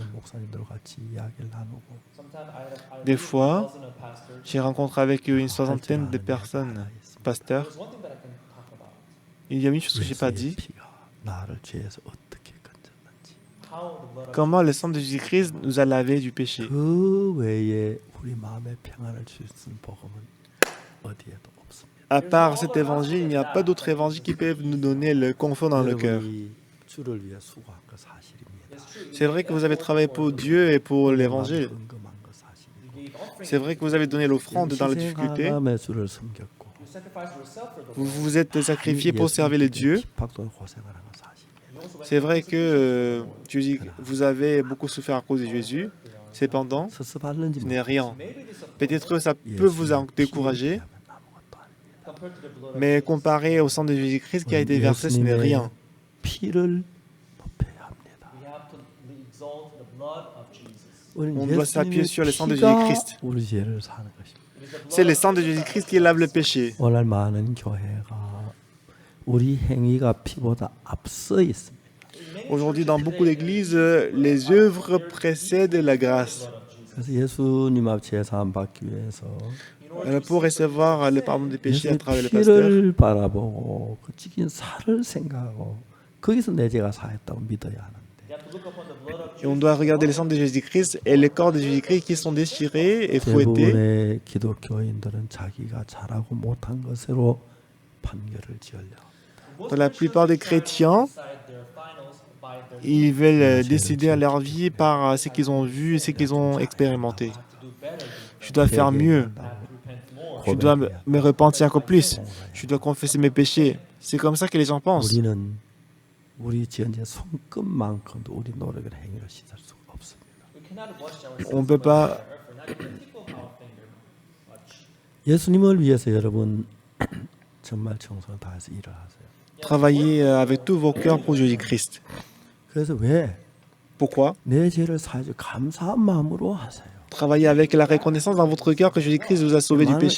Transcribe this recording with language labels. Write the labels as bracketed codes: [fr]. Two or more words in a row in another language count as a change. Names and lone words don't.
[ko] 목사님들 같이 이야기를 나누고 [fr] Des fois, j'ai rencontré avec eux une soixantaine de personnes, pasteurs. Il y a une chose que je n'ai pas dit. [ko] 피가 나를 죄에서 어떻게 건졌는지 [fr] Comment le sang de Jésus-Christ nous a lavé du péché. [ko] 그 외에 우리 마음에 평안을 줄 수 있는 복음은 어디에도 없습니다. [fr] À part cet évangile, il n'y a pas d'autres évangiles qui peuvent nous donner le confort dans le cœur. [ko] 여러분이 주를 위해 수고한 거 사실입니다. [fr] C'est vrai que vous avez travaillé pour Dieu et pour l'évangile. [ko] 헌금한 거 사실이고 [fr] C'est vrai que vous avez donné l'offrande dans la difficulté. [ko] 희생하며 주를 섬겼고 [fr] Vous vous êtes sacrifié pour servir les dieux. [ko] 핍박도 고생하는 거 사실이에요. [fr] C'est vrai que vous avez beaucoup souffert à cause de Jésus. Cependant, 서스발는지 ce n'est rien. Peut-être que ça peut vous décourager, mais comparé au sang de Jésus-Christ qui a été versé, ce n'est rien. [ko] 피를 높여야 합니다. [fr] On doit s'appuyer sur le sang de Jésus-Christ. [ko] 우리 죄를 사는 것입니다. [fr] C'est le sang de Jésus-Christ qui lave le péché. [ko] 오늘 많은 교회가 우리 행위가 피보다 앞서 있습니다. [fr] Aujourd'hui, dans beaucoup d'églises, les œuvres précèdent la grâce. [ko] 그래서 예수님 앞 제사함 받기 위해서 [fr] Pour recevoir le pardon des péchés à [ko] 예수님 [fr] travers le pasteur, [ko] 피를 바라보고 그 찢긴 살을 생각하고 거기서 내 죄가 사했다고 믿어야 하는데 [fr] et on doit regarder le sang de Jésus-Christ et les corps de Jésus-Christ qui sont déchirés et fouettés. [ko] 대부분의 기독교인들은 자기가 잘하고 못한 것으로 판결을 지으려. [fr] Dans la plupart des chrétiens, ils veulent décider à leur vie par ce qu'ils ont vu et ce qu'ils ont expérimenté. Je dois faire mieux. Je dois me repentir encore plus. Je dois confesser mes péchés. C'est comme ça que les gens pensent. [ko] 우리는 우리 지은 죄 손끝만큼도 우리 노력을 행위로 씻을 수가 없습니다. [fr] On ne peut pas. [ko] 예수님을 위해서 여러분 정말 정성을 다해서 일을 하세요. [fr] Travailler avec tous vos cœurs pour Jésus-Christ. [ko] 그래서 왜? [fr] Pourquoi? [ko] 내 죄를 사해서 감사한 마음으로 하세요. [fr] Travaillez avec la reconnaissance dans votre cœur que Jésus-Christ vous a sauvé du péché.